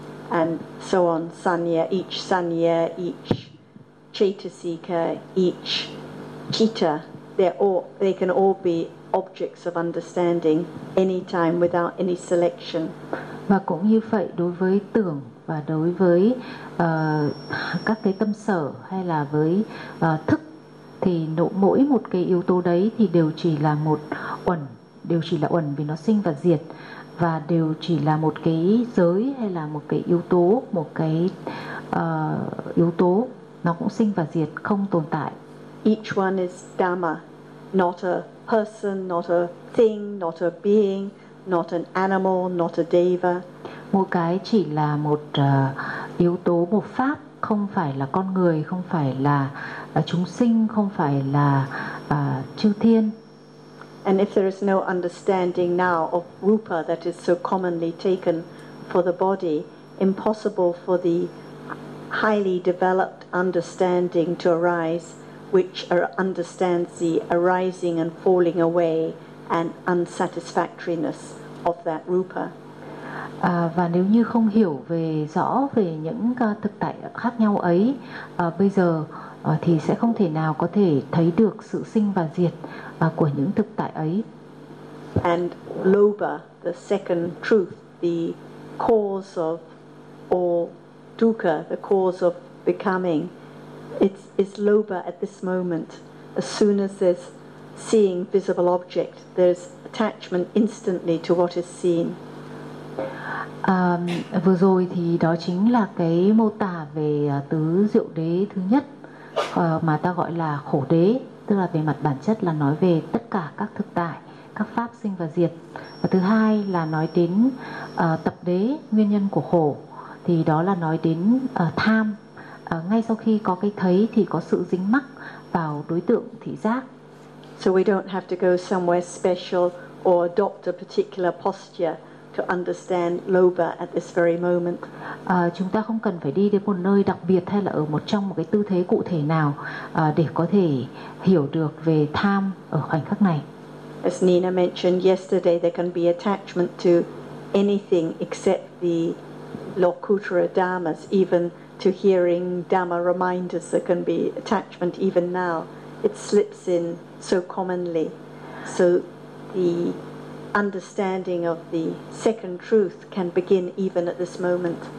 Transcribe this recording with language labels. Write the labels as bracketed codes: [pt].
[en] And so on, sanya, each chetasika, each citta, they can all be objects of understanding anytime without any selection. [vi] Và cũng như vậy đối với tưởng và đối với các cái tâm sở hay là với thức thì mỗi một cái yếu tố đấy thì đều chỉ là một uẩn, đều chỉ là uẩn vì nó sinh và diệt, và đều chỉ là một cái giới hay là một cái yếu tố, một cái yếu tố nó cũng sinh và diệt, không tồn tại. [en] Each one is dhamma, not a person, not a thing, not a being, not an animal, not a deva. [vi] Mỗi cái chỉ là một yếu tố, một pháp, không phải là con người, không phải là chúng sinh, không phải là chư thiên. [en] And if there is no understanding now of rupa that is so commonly taken for the body, impossible for the highly developed understanding to arise, which understands the arising and falling away and unsatisfactoriness of that rupa. [vi] Và nếu như không hiểu về rõ về những thực tại khác nhau ấy bây giờ thì sẽ không thể nào có thể thấy được sự sinh và diệt của những thực tại ấy. [en] And lobha, the second truth, the cause of all dukkha, the cause of becoming, it's lobha at this moment. As soon as there's seeing visible object, there's attachment instantly to what is seen. [vi] Vừa rồi thì đó chính là cái mô tả về tứ diệu đế thứ nhất mà ta gọi là khổ đế, tức là về mặt bản chất là nói về tất cả các thực tại, các pháp sinh và diệt. Và thứ hai là nói đến tập đế, nguyên nhân của khổ, thì đó là nói đến tham. Ngay sau khi có cái thấy thì có sự dính mắc vào đối tượng thị giác. [en] So we don't have to go somewhere special or adopt a particular posture to understand lobha at this very moment. [vi] Chúng ta không cần phải đi đến một nơi đặc biệt hay là ở một trong một cái tư thế cụ thể nào để có thể hiểu được về tham ở khoảnh khắc này. [en] As Nina mentioned yesterday, there can be attachment to anything except the Lokuttara dhammas, even to hearing dhamma reminders. There can be attachment even now. It slips in so commonly. So the understanding of the second truth can begin even at this moment.